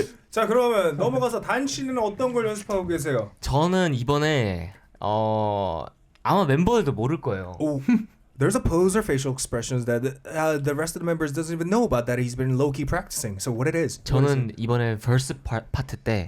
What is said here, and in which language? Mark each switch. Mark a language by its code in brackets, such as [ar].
[ko] 자, 그러면 넘어가서 단 씨는 어떤 걸 연습하고 계세요? 저는 이번에 아마 멤버들도 모를 거예요. [en] There's a pose or facial expressions that the rest of the members doesn't even know about that he's been low-key practicing. So what it is? [ko] 저는 이번에 verse 파트 때